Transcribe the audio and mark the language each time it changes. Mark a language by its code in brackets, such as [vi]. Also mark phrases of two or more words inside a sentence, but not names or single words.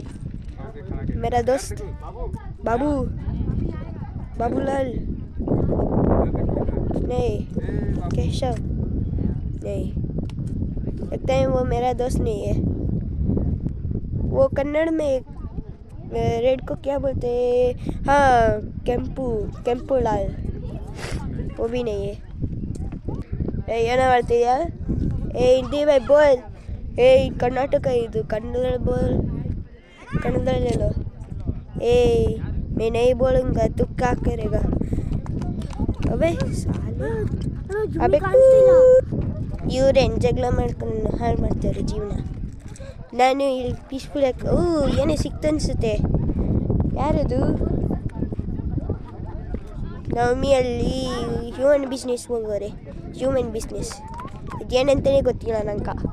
[hi] मेरा दोस्त बाबूलाल नहीं, केशव नहीं, लगता है वो मेरा दोस्त नहीं है. वो कन्नड़ में रेड को क्या बोलते हैं? हाँ ಕೆಂಪು ಲಾಲ್, वो भी नहीं है. [kn] ಏನೋ ಮಾಡ್ತೀಯಾ? [hi] हिंदी बै बोल. [kn] ಕರ್ನಾಟಕ ಇದು, ಕನ್ನಡದಲ್ಲಿ ಹೇಳು. [hi] मैं नहीं बोलूँगा, तू क्या करेगा? अबे साले, अबे [kn] ಇವ್ರೇನು ಜಗಳ ಮಾಡ್ಕೊಂಡು ಹಾಳು ಮಾಡ್ತಾರೆ ಜೀವನ. ನಾನು ಇಲ್ಲಿ ಪೀಸ್ಫುಲ್ ಆಗಿ ಏನೇ ಸಿಕ್ತನ್ಸುತ್ತೆ. ಯಾರದು? ನವಮಿಯಲ್ಲಿ [en] human business [kn] ಹೋಗೋರೆ. [en] human business [kn] ಇದೇನಂತಲೇ ಗೊತ್ತಿಲ್ಲ ನಂಗೆ.